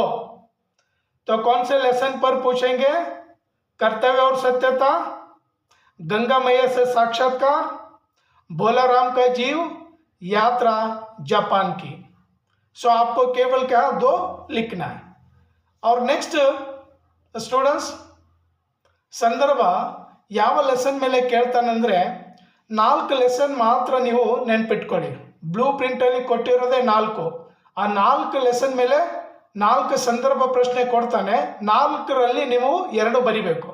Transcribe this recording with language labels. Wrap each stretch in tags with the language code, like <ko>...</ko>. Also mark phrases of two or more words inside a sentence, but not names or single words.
<hi>तो कौन से लेसन पर पूछेंगे? कर्तव्य और सत्यता, गंगा मैया से साक्षात्कार, भोला राम का जीव, यात्रा जापान की। सो आपको केवल क्या 2 लिखना है। और</hi> <en>next students,</en> <kn>ಸಂದರ್ಭ ಯಾವ ಲೆಸನ್ ಮೇಲೆ ಕೇಳ್ತಾನಂದ್ರೆ 4 ಲೆಸನ್ ಮಾತ್ರ ನೀವು ನೆನ್ಪಿಟ್ಕೊಳ್ಳಿ. ಬ್ಲೂ ಪ್ರಿಂಟಲ್ಲಿ ಕೊಟ್ಟಿರೋದೇ 4. ಆ 4 ಲೆಸನ್ ಮೇಲೆ 4 ಸಂದರ್ಭ ಪ್ರಶ್ನೆ ಕೊಡ್ತಾನೆ. 4ರಲ್ಲಿ ನೀವು 2 ಬರಿಬೇಕು.</kn>